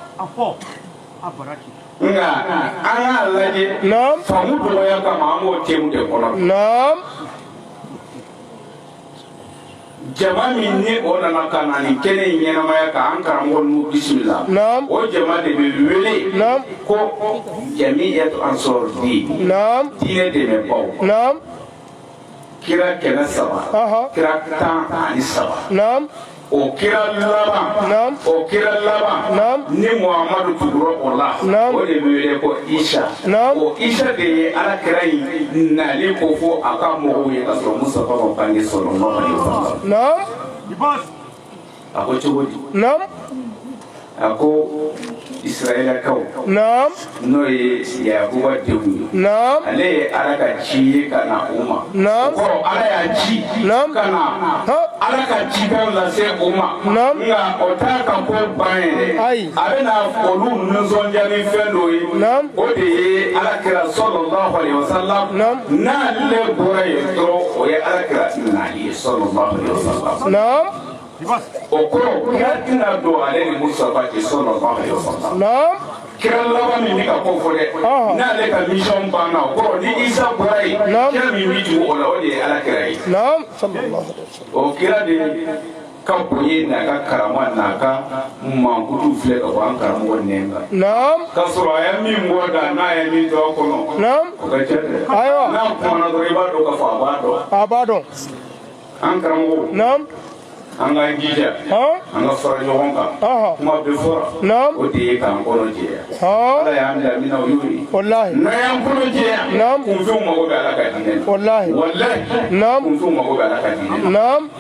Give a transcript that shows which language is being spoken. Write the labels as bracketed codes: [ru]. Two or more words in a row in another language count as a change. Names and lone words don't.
[bm] nka an k'a lajɛ faamu dɔgɔya kama an b'o temu de kɔnɔ jama min ni o nana ka na nin kɛnɛ in ɲɛnamaya k'an karamɔgɔ n'u bisimila o jama de bɛ wele ko jamiyatu ansɔr din diinɛ dɛmɛbaaw kira 300 kira 13 o kira laban ni muhamadu tugura o la o de bɛ wele ko isa o isa de ye ala kira in nali ko fɔ a ka mɔgɔw ye ka sɔrɔ musafa ma bange [ar] صلى الله عليه وسلم [bm] a ko cogo di a ko israɛlakaw n'o ye yakuba denw ye ale ye ala ka ci ye ka na o ma o kɔrɔ ala y'a ci ka na ala ka cikanw lase o ma nka o t'a ka ko ban ye dɛ a bɛna olu nisɔndiya ni fɛn dɔ ye o de ye ala kira [ar] صلى الله عليه وسلم [bm] n'ale bɔra yen dɔrɔn o ye ala kira nali ye [ar] صلى الله عليه وسلم [bm] o kɔrɔ n'a tɛna don ale ni musafa cɛ [ar] صلى الله عليه وسلم [bm] kira laban min bɛ ka ko fɔ dɛ n'ale ka mission banna o kɔrɔ ni isa bɔra yen kira min bɛ tugu o la o de ye ala kira ye o kira de ka bonya n'a ka karama n'a ka mankutu filɛ ka bɔ an karamɔgɔ nɛn kan ka sɔrɔ a ye min bɔ da n'a ye min to a kɔnɔ o ka ca dɛ n'a kumana dɔrɔn i b'a dɔn k'a fɔ a b'a dɔn an karamɔgɔ an ka jija an ka fara ɲɔgɔn kan kuma bɛ fɔra o de ye k'an kɔnɔ jɛya ala y'an bila min na o y'o ye n'an y'an kɔnɔ jɛya kunfɛnw mago bɛ ala ka diinɛ la walahi kunfɛnw mago bɛ ala ka diinɛ la